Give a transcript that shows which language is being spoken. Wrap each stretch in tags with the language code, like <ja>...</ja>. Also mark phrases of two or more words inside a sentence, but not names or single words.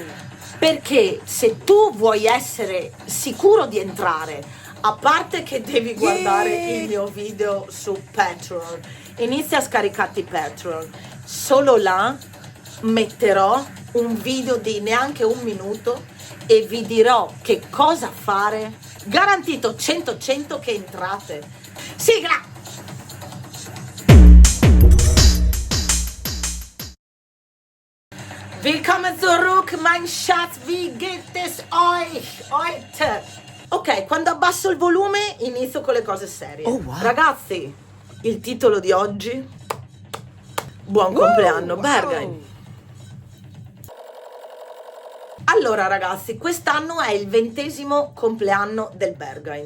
<it>Perché se tu vuoi essere sicuro di entrare, a parte che devi guardare il mio video su Patreon, inizia a scaricarti Patreon, solo là metterò un video di neanche un minuto e vi dirò che cosa fare, garantito 100% che entrate. Sigla!</it> <de>Willkommen zurück, mein Schatz, wie geht es euch heute?</de> <it>Ok, quando abbasso il volume inizio con le cose serie. Oh, wow. Ragazzi, il titolo di oggi: Buon compleanno, wow. Berghain. Allora ragazzi, quest'anno è il 20° compleanno del Berghain.</it>